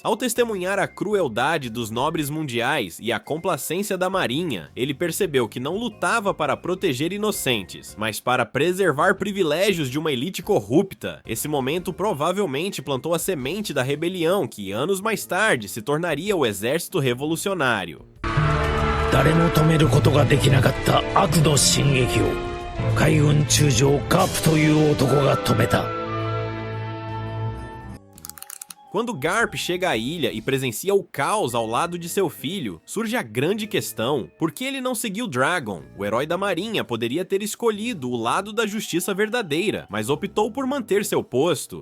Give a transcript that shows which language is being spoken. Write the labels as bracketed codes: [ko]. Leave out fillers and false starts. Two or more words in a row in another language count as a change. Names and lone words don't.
[pt] Ao testemunhar a crueldade dos nobres mundiais e a complacência da marinha, ele percebeu que não lutava para proteger inocentes, mas para preservar privilégios de uma elite corrupta. Esse momento provavelmente plantou a semente da rebelião que anos mais tarde se tornaria o exército revolucionário. [ja] 誰も止めることができなかった悪の進撃を海軍中将ガープという男が止めた。 [pt] Quando Garp chega à ilha e presencia o caos ao lado de seu filho, surge a grande questão: por que ele não seguiu Dragon? O herói da marinha poderia ter escolhido o lado da justiça verdadeira, mas optou por manter seu posto.